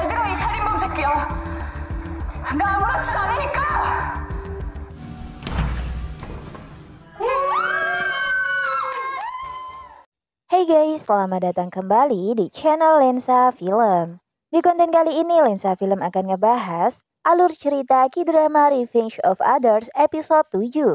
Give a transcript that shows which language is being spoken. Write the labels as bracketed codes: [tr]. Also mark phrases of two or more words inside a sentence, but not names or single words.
[ko] 이 살인범 새끼야. 나 아무렇지도 않으니까. [en] Hey guys, [id] selamat datang kembali di channel Lensa Film. Di konten kali ini Lensa Film akan ngebahas alur cerita K-drama Revenge of Others episode 7.